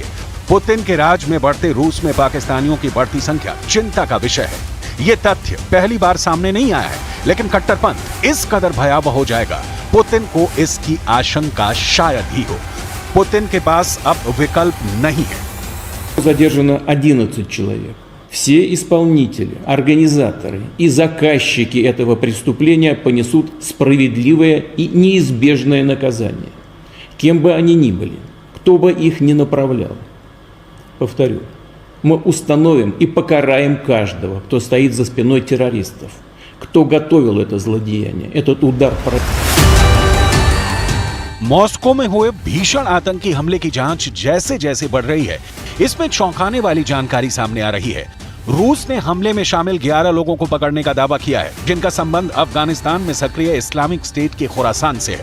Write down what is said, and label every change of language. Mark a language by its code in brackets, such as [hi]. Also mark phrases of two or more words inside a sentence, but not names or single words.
[hi] पुतिन के राज में बढ़ते रूस में पाकिस्तानियों की बढ़ती संख्या चिंता का विषय है। ये तथ्य पहली बार सामने नहीं आया है, लेकिन कट्टरपंथ इस कदर भयावह हो जाएगा, पुतिन को इसकी आशंका शायद ही हो। पुतिन के पास अब विकल्प नहीं है। [ru] Задержано 11 человек. Все исполнители, организаторы и заказчики этого преступления понесут справедливое и неизбежное наказание. Кем бы они ни были, кто бы их ни направлял. Повторю, мы установим и покараем каждого, кто стоит за спиной террористов, кто готовил это злодеяние, этот удар. [hi] मॉस्को में हुए भीषण आतंकी हमले की जांच जैसे जैसे बढ़ रही है, इसमें चौंकाने वाली जानकारी सामने आ रही है। रूस ने हमले में शामिल 11 लोगों को पकड़ने का दावा किया है, जिनका संबंध अफगानिस्तान में सक्रिय इस्लामिक स्टेट के खुरासान से है।